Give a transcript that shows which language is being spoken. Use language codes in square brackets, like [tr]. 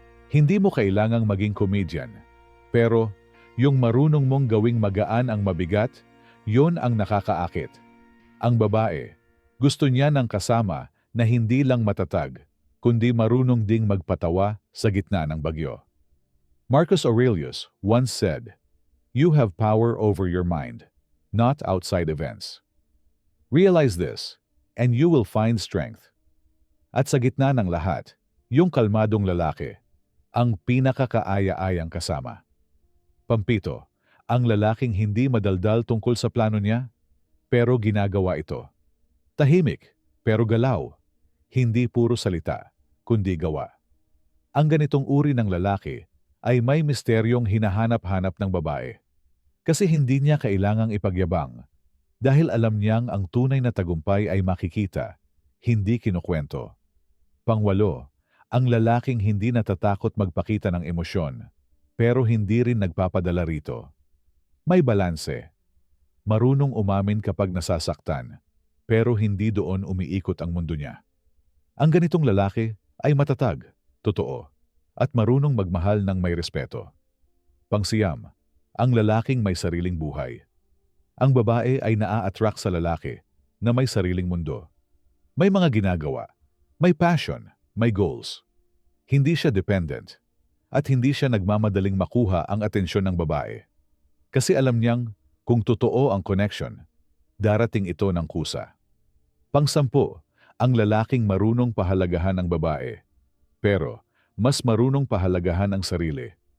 [tl] Hindi mo kailangang maging comedian, pero yung marunong mong gawing magaan ang mabigat, yun ang nakakaakit. Ang babae, gusto niya ng kasama na hindi lang matatag, kundi marunong ding magpatawa sa gitna ng bagyo. [en] Marcus Aurelius once said, "You have power over your mind, not outside events." Realize this, and you will find strength. [tl] At sa gitna ng lahat, yung kalmadong lalaki, ang pinakakaaya-ayang kasama. Pampito, ang lalaking hindi madaldal tungkol sa plano niya, pero ginagawa ito. Tahimik, pero galaw. Hindi puro salita, kundi gawa. Ang ganitong uri ng lalaki ay may misteryong hinahanap-hanap ng babae. Kasi hindi niya kailangang ipagyabang dahil alam niyang ang tunay na tagumpay ay makikita, hindi kinukwento. Pangwalo, ang lalaking hindi natatakot magpakita ng emosyon, pero hindi rin nagpapadala rito. May balanse. Marunong umamin kapag nasasaktan, pero hindi doon umiikot ang mundo niya. Ang ganitong lalaki ay matatag, totoo, at marunong magmahal ng may respeto. Pangsiyam, ang lalaking may sariling buhay. Ang babae ay naa-attract sa lalaki na may sariling mundo. May mga ginagawa, may passion, may goals. Hindi siya dependent, at hindi siya nagmamadaling makuha ang atensyon ng babae. Kasi alam niyang kung totoo ang connection, darating ito ng kusa. Pangsampu, ang lalaking marunong pahalagahan ng babae, pero mas marunong pahalagahan ang sarili.